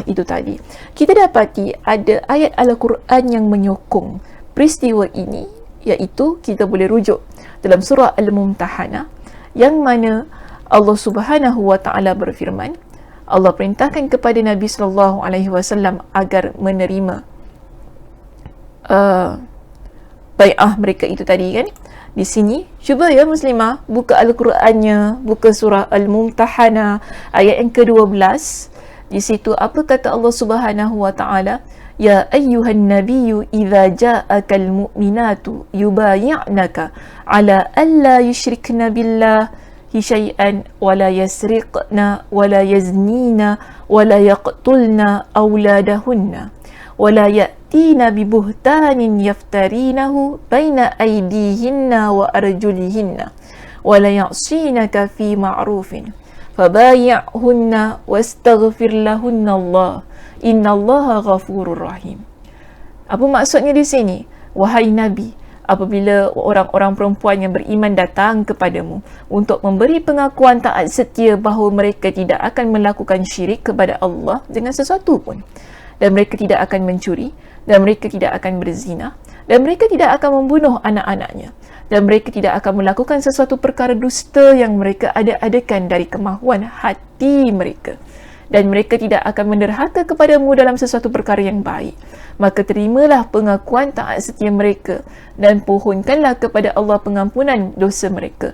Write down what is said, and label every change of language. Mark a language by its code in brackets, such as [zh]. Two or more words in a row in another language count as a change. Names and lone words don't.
[ms] itu tadi, kita dapati ada ayat Al-Quran yang menyokong peristiwa ini, iaitu kita boleh rujuk dalam surah Al-Mumtahanah, yang mana Allah [ar] سبحانه وتعالى [ms] berfirman, Allah perintahkan kepada Nabi [ar] صلى الله عليه وسلم [ms] agar menerima bai'ah mereka itu tadi kan. Di sini, cuba ya muslimah, buka Al-Qurannya, buka surah Al-Mumtahanah, ayat yang ke-12. Di situ, apa kata Allah [ar] سبحانه وتعالى? يا أيها النبي إذا جاءك المؤمنات يبايعنك على أن لا يشركن بالله شيئا ولا يسرقن ولا يزنين ولا يقتلن أولادهن ولا يأتين ببهتان يفترينه بين أيديهن وأرجلهن ولا يعصينك في معروف فبايعهن واستغفر لهن الله إن الله غفور رحيم. [ms] Apa maksudnya di sini? Wahai Nabi, apabila orang-orang perempuan yang beriman datang kepadamu untuk memberi pengakuan taat setia bahawa mereka tidak akan melakukan syirik kepada Allah dengan sesuatu pun, dan mereka tidak akan mencuri, dan mereka tidak akan berzina, dan mereka tidak akan membunuh anak-anaknya, dan mereka tidak akan melakukan sesuatu perkara dusta yang mereka ada-adakan dari kemahuan hati mereka, dan mereka tidak akan menderhaka kepadamu dalam sesuatu perkara yang baik, maka terimalah pengakuan taat setia mereka dan pohonkanlah kepada Allah pengampunan dosa mereka.